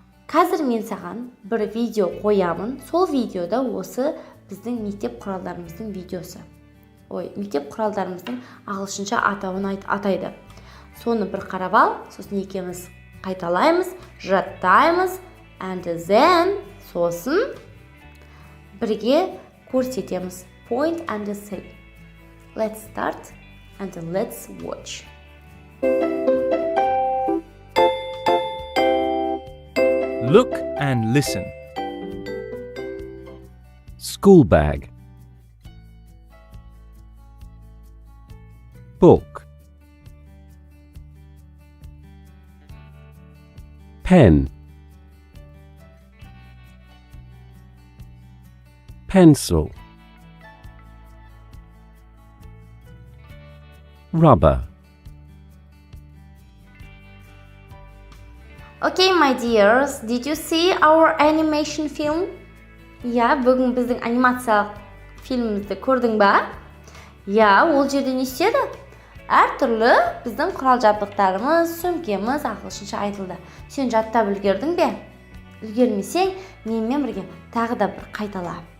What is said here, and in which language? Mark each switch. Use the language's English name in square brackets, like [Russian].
[Kazakh] Қазір мен саған бір видео қоямын. Сол видеода осы біздің мектеп құралдарымыздың видеосы. Мектеп құралдарымыздың ағылшынша атауын атайды. Соны бір қарап ал, сосын екеуміз қайталаймыз, жаттаймыз, [English] and then [Kazakh] сосын бірге көрсетеміз. [English] Point and say. Let's start and let's watch. Look and listen. School bag. Book. Pen. Pencil. Rubber. Okay, my dears, did you see our animation film? [Kazakh] Бүгін біздің анимациялық фильмімізді көрдің ба? Ол жерде не істеді? Әртүрлі біздің құрал жабдықтарымыз, сөмкеміз ағылшынша айтылды. Сен жаттап үлгердің бе? Үлгермесең, менімен бірге тағы да бір қайтала.